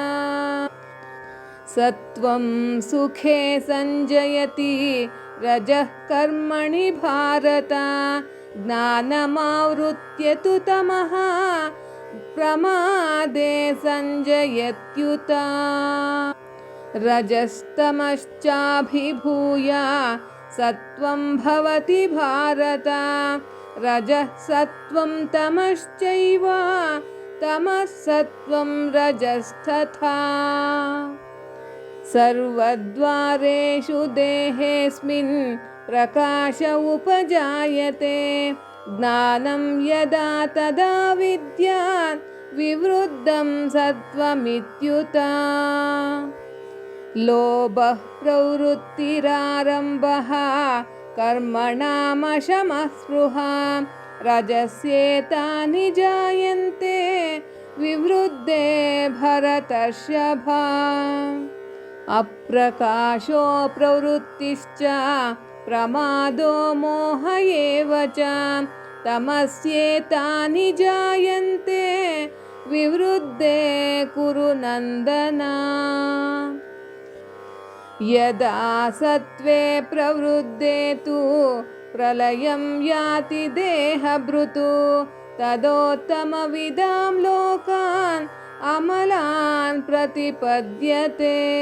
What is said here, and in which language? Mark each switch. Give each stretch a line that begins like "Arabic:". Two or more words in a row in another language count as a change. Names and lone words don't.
Sanskrit: ಸತ್ವಂ ಸುಖೇ ಸಂಜಯತಿ ರಜಃ ಕರ್ಮಣಿ ಭಾರತ ಜ್ಞಾನಮಾವೃತ್ಯ ತು ತಮಃ ಪ್ರಮಾದೇ ಸಂಜಯತ್ಯುತ. ರಜಸ್ತಮಶ್ಚಾಭಿಭೂಯ ಸತ್ವಂ ಭವತಿ ಭಾರತ ರಜಃ ಸತ್ವಂ ತಮಶ್ಚೈವ ತಮಃ ಸತ್ವಂ ರಜಸ್ತಥಾ. ಸರ್ವದ್ವಾರೇಷು ದೇಹೇಸ್ಮಿನ್ ಪ್ರಕಾಶ ಉಪಜಾಯತೆ ಜ್ಞಾನಂ ಯದಾ ತದಾ ವಿದ್ಯಾತ್ ವಿವೃದ್ಧಂ ಸತ್ವಮಿತ್ಯುತ. ಲೋಭಃ ಪ್ರವೃತ್ತಿರಾರಂಭಃ ಕರ್ಮಣಾಮಶಮಃ ಸ್ಪೃಹಾ ರಜಸ್ಯೇತಾನಿ ಜಾಯಂತೆ ವಿವೃದ್ಧೇ ಭರತರ್ಷಭ. ಅಪ್ರಕಾಶೋ ಪ್ರವೃತ್ತಿಶ್ಚ ಪ್ರಮಾದೋ ಮೋಹ ಏವ ಚ ತಮಸ್ಯೇತಾನಿ ಜಾಯಂತೆ ವಿವೃದ್ಧೇ ಕುರು ನಂದನ. ಯದಾ ಸತ್ವೇ ಪ್ರವೃದ್ಧೇ ತು ಪ್ರಲಯಂ ಯಾತಿ ದೇಹಭೃತು ತದೋತ್ತಮವಿದಾಂ ಲೋಕಾನ್ ಅಮಲಾನ್ ಪ್ರತಿಪದ್ಯತೆ.